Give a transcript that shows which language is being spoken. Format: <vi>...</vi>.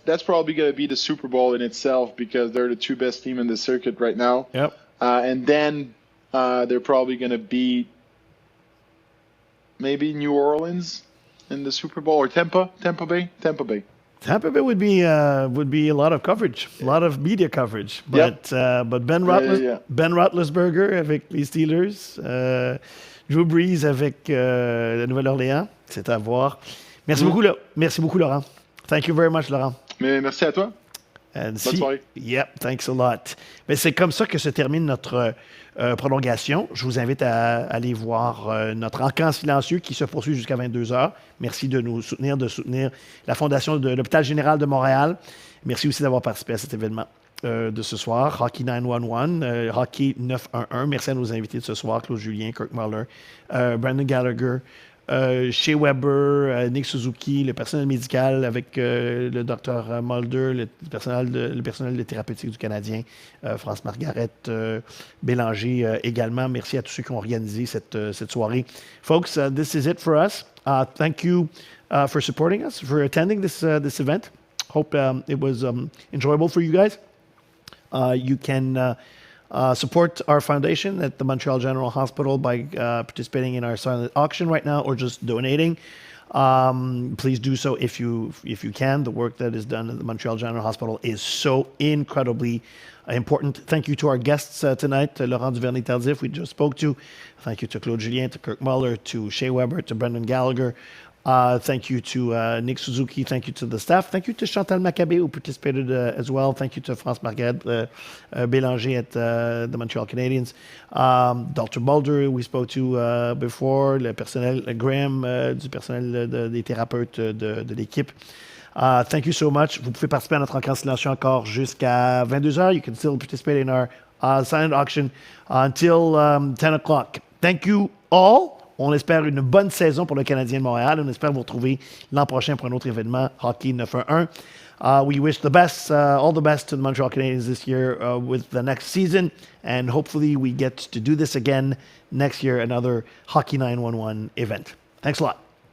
<en>That's probably going to be the Super Bowl in itself, because they're the 2 best team in the circuit right now. Yep. And then they're probably going to beat maybe New Orleans. in the Super Bowl, or Tampa Bay? Tampa Bay. Tampa Bay would be a lot of coverage, a lot of media coverage.</en> <fr>But Ben Roethlisberger avec les Steelers, Drew Brees avec la Nouvelle-Orléans, c'est à voir. Merci beaucoup, Laurent.</fr> <en>Thank you very much, Laurent.</en> <fr>Mais merci à toi. Bonne soirée.</fr> <en>Yep, thanks a lot.</en> <fr>Mais c'est comme ça que se termine notre prolongation. Je vous invite à aller voir notre encamp silencieux qui se poursuit jusqu'à 22h. Merci de nous soutenir, de soutenir la Fondation de l'Hôpital Général de Montréal. Merci aussi d'avoir participé à cet événement de ce soir. Hockey 911, Hockey 911. Merci à nos invités de ce soir, Claude Julien, Kirk Muller, Brandon Gallagher, Shea Weber, Nick Suzuki, le personnel médical avec le Dr Mulder, le personnel de thérapeutique du Canadien, France Margaret Bélanger également. Merci à tous ceux qui ont organisé cette soirée.</fr> <en>Folks, this is it for us. Thank you for supporting us, for attending this event. Hope it was enjoyable for you guys. You can support our foundation at the Montreal General Hospital by participating in our silent auction right now, or just donating. Please do so if you can. The work that is done at the Montreal General Hospital is so incredibly important. Thank you to our guests tonight, Laurent Duvernay-Tardif, we just spoke to. Thank you to Claude Julien, to Kirk Muller, to Shea Weber, to Brendan Gallagher. Thank you to Nick Suzuki. Thank you to the staff. Thank you to Chantal Maccabé, who participated as well. Thank you to France Margaret Bélanger at the Montreal Canadiens. Dr.</en> <fr>Mulder,</fr> <en>we spoke to before,</en> <fr>le personnel, Graham, du personnel des thérapeutes de l'équipe.</fr> <en>Thank you so much.</en> <fr>Vous pouvez participer à notre encamp silencieux encore jusqu'à 22h.</fr> <en>You can still participate in our silent auction until 10 o'clock. Thank you all.</en> <fr>On espère une bonne saison pour le Canadien de Montréal. On espère vous retrouver l'an prochain pour un autre événement, Hockey 911.</fr> <en>We wish the best, all the best to the Montreal Canadiens this year with the next season. And hopefully we get to do this again next year, another Hockey 911 event. Thanks a lot.</en>